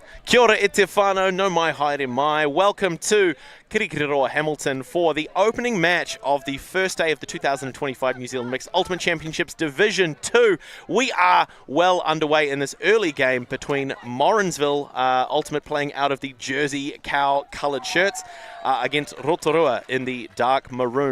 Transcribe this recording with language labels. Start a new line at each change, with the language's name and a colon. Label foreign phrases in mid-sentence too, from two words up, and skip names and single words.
Māori: Kia ora e te whānau, no mai haere mai.
English: Welcome to Kirikiriroa Hamilton for the opening match of the first day of the 2025 New Zealand Mixed Ultimate Championships Division 2. We are well underway in this early game between Morrinsville Ultimate playing out of the Jersey cow coloured shirts against Rotorua in the dark maroon.